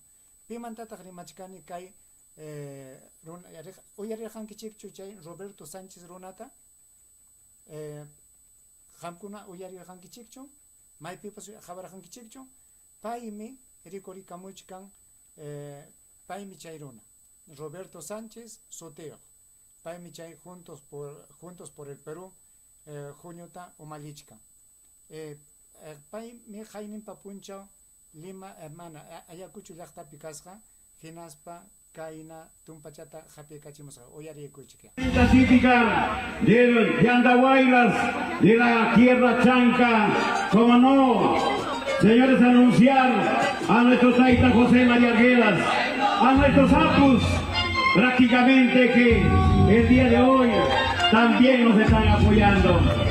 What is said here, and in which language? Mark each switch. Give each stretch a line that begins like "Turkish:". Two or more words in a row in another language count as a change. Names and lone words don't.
Quechua: Pimantataq rimachkani kay uyarirqankichikchu chay Roberto Sánchez runata, qamkuna uyarirqankichikchu, maypipas hawarqankichikchu, paymi rikurikamuchkan, paymi chay runa, Roberto Sánchez Soteo, paymi chay Juntos por el Perú, Juñuta umalichkan. Paymi hayninpa punchaw Lima mana Ayacucho llaqtapi kasqa, hinaspa kayna tumpachata hapiykachimusqa, uyariykuchika.
Spanish: La típica del Yandahuaylas de la Tierra Chanca, como no, señores, anunciar a nuestro Taita José María Arguedas, a nuestros apus, prácticamente que el día de hoy también nos están apoyando.